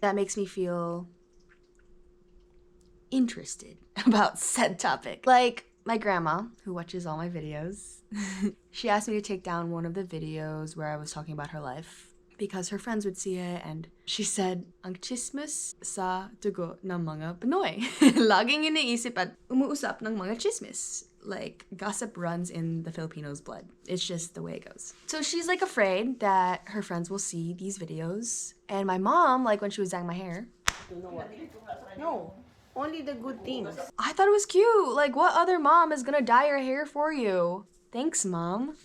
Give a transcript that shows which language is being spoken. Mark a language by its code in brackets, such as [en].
[en] That makes me feel interested about said topic. Like my grandma, who watches all my videos, she asked me to take down one of the videos where I was talking about her life because her friends would see it, and she said, [tl] ang chismis sa dugo ng mga Pinoy. Laging iniisip at umuusap ng mga chismis. [en] Like, gossip runs in the Filipinos' blood. It's just the way it goes. So she's like afraid that her friends will see these videos. And my mom, like when she was dyeing my hair, No, only the good things. I thought it was cute. Like, what other mom is gonna dye your hair for you? Thanks, Mom.